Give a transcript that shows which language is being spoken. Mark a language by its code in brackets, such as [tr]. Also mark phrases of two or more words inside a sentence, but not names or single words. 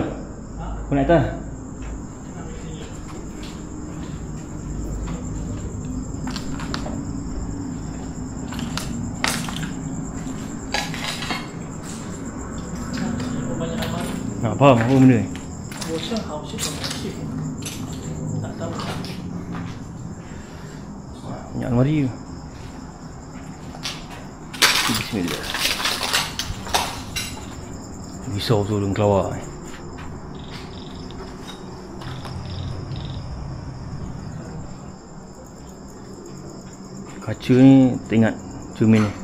[ms] Kau naik atas? Faham apa benda ni? [zh] 我正好是怎么去打到它。 [ms] Banyak almari ke? Bismillah. Risau tu orang kelawar ni. Kaca ni teringat cermin ni.